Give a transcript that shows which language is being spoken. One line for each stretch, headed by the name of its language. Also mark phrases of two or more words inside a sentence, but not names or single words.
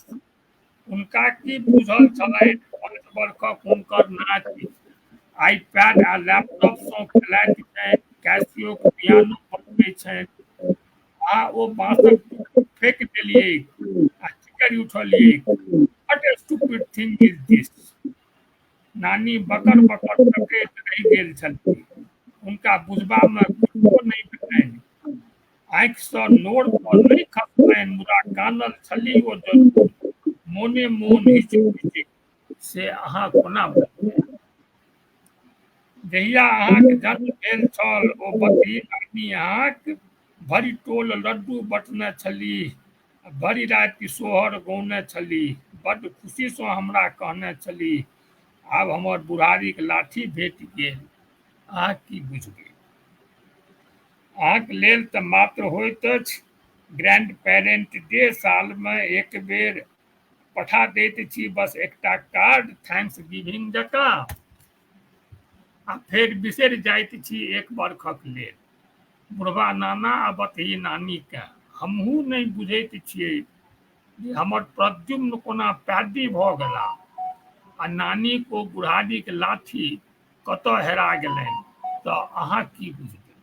Maithili: हुनका की बुझल छलनि 5 वर्षक हुनकर नाति आईपैड आ लैपटॉप सँ खेलाइत छनि, कैसियोक पियानो बजबै छनि, आ ओ बाँसक पिपही फेंक देलियै आ चिकरि उठलियै।
English: What a stupid thing is this!
Maithili: नानी बकर बकर तकैत रहि गेल छलीह। हुनका बुझबा में किछुओ नहीं भेलनि। आँखि सँ नोर पर नहि खसलनि मुदा कानल छली ओ जरूर मोने मोन हिचिक हिचिक से अहाँ कोना बुझबै। जहिया अहाँके जन्म भेल छल ओ बकरी नानी अहाँक भरि टोल लड्डू बँटने छलीह, भरि राति सोहर गौने छलीह, बड्ड खुशीसँ हमरा कहने छलीह आब हमर बुढ़ारीक लाठी भेट गेल, अहाँ की बुझबै। अहाँक लेल तऽ मात्र होइत अछि
English: grand parent day,
Maithili: सालमे एक बेर पठा दैत छी बस एकटा कार्ड
English: thanks giving
Maithili: जकाँ, आ फेर बिसरि जाइत छी एक बरखक लेल। बुढ़बा नाना आ बतही नानीके हमहूँ नहि बुझैत छियै जे हमर प्रद्युम्न कोना पैदी भऽ गेलाह आ नानीक ओ बुढ़ारीक लाठी कतऽ हेरा गेलनि, तऽ अहाँ की बुझबै।